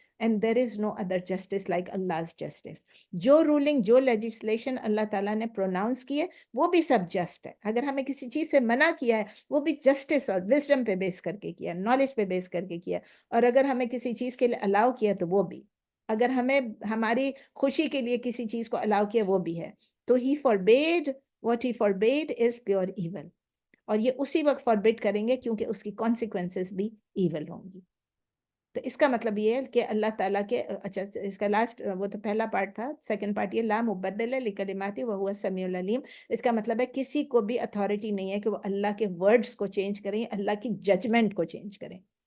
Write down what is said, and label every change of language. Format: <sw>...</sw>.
<en>And there is no other justice like Allah's justice.</en> <ur>جو rolling, جو legislation اللہ تعالیٰ نے پروناؤنس کی ہے, وہ بھی سب جسٹ ہے. اگر ہمیں کسی چیز سے منع کیا ہے, وہ بھی جسٹس اور وزڈم پہ بیس کر کے کیا, نالج پہ بیس کر کے کیا. اور اگر ہمیں کسی چیز کے لیے الاؤ کیا تو وہ بھی, اگر ہمیں ہماری خوشی کے لیے کسی چیز کو الاؤ کیا وہ بھی ہے. تو</ur> <en>he forbade, what he forbade is pure evil.</en> <ur>اور یہ اسی وقت forbid کریں گے کیونکہ اس کی consequences بھی evil ہوں گی. تو اس کا مطلب یہ ہے کہ اللہ تعالیٰ کے, اچھا اس کا لاسٹ, وہ تو پہلا پارٹ تھا, سیکنڈ پارٹ یہ,</ur> <ar>لا مبدل لکلماتہ وہو السمیع العلیم.</ar> <ur>اس کا مطلب ہے کسی کو بھی اتھارٹی نہیں ہے کہ وہ اللہ کے ورڈز کو چینج کریں, اللہ کی ججمنٹ کو چینج کریں.</ur>